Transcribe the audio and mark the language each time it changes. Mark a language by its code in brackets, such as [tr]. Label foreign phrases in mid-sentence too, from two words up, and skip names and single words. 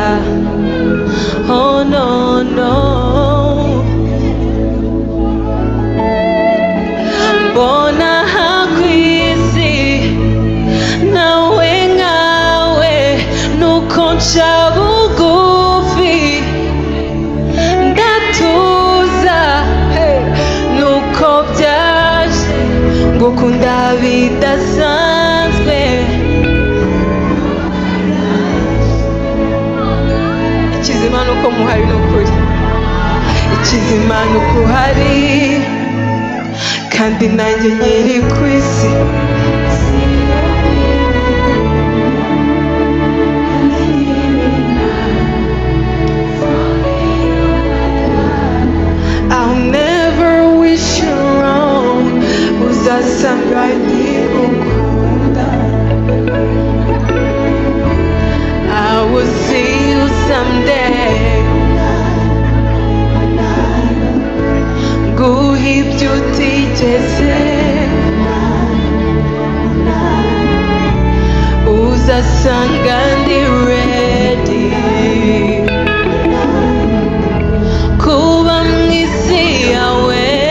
[en] Oh no no, [rw] mbona hakwisi nawe nkawe nuko nca bugufi ndatuza, nuko byaje ngukunda bidasanzwe. Ikizima nuko muhari nukuri, ikizima nuko uhari kandi nanjye nyiri ku isi. [en] I'll never wish you wrong, [rw] uzasanga nkigukunda. [en] I will see you someday, [rw] guha ibyo utigeze, uzasanga ndi ready kuba mu isi yawe.